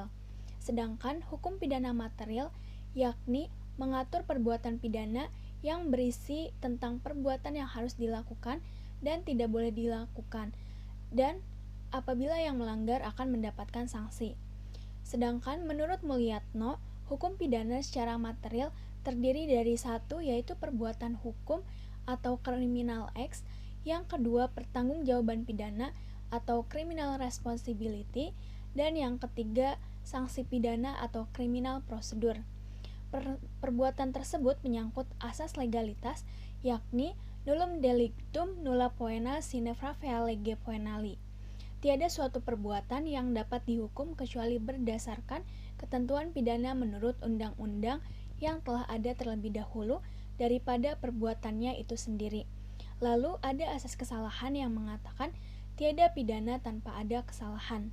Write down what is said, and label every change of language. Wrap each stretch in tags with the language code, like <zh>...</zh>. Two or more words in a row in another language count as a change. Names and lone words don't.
<id>Sedangkan hukum pidana material yakni mengatur perbuatan pidana yang berisi tentang perbuatan yang harus dilakukan dan tidak boleh dilakukan, dan apabila yang melanggar akan mendapatkan sanksi. Sedangkan menurut Mulyatno, hukum pidana secara material terdiri dari satu yaitu perbuatan hukum atau</id> <en>criminal acts,</en> <id>yang kedua pertanggungjawaban pidana atau</id> <en>criminal responsibility,</en> <id>dan yang ketiga sanksi pidana atau</id> <en>criminal procedure.</en> <id>Perbuatan tersebut menyangkut asas legalitas, yakni</id> <la>nullum delictum nulla poena sine pravea lege poenali.</la> <id>Tiada suatu perbuatan yang dapat dihukum kecuali berdasarkan ketentuan pidana menurut undang-undang yang telah ada terlebih dahulu daripada perbuatannya itu sendiri. Lalu ada asas kesalahan yang mengatakan tiada pidana tanpa ada kesalahan.</id>